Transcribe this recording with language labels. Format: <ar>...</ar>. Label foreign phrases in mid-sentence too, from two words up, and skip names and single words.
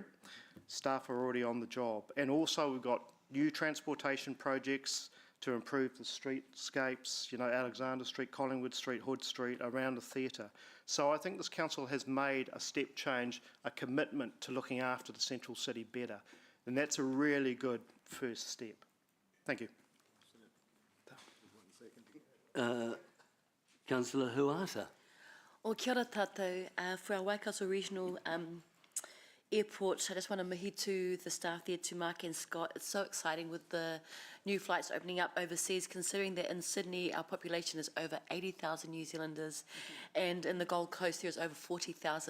<en>Staff are already on the job. And also we've got new transportation projects to improve the streetscapes, you know, Alexander Street, Collingwood Street, Hood Street, around the theatre. So I think this council has made a step change, a commitment to looking after the central city better. And that's a really good first step. Thank you. Councillor Huata.</en> <mi>O kia ora tātou,</mi> <en>for our Waikato Regional Airport, I just want to mihi to the staff there, to Mark and Scott. It's so exciting with the new flights opening up overseas, considering that in Sydney our population is over 80,000 New Zealanders, and in the Gold Coast there's over 40,000.</en>